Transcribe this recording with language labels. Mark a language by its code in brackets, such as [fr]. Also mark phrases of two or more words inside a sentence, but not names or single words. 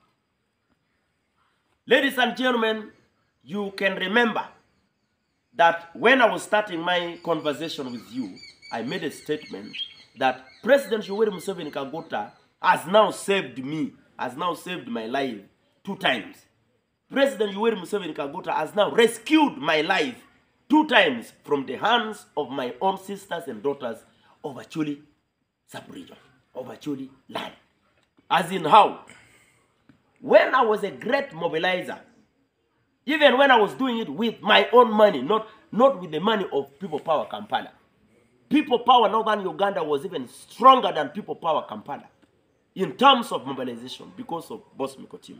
[en] Ladies and gentlemen, you can remember that when I was starting my conversation with you, I made a statement that President Yoweri Museveni Kagota has now saved me, has now saved my life 2 times. President Yoweri Museveni Kagota has now rescued my life 2 times from the hands of my own sisters and daughters of Acholi sub-region, of Acholi land. As in how? When I was a great mobilizer, even when I was doing it with my own money, not with the money of People Power Kampala. People Power Northern Uganda was even stronger than People Power Kampala in terms of mobilization because of Bosmik team.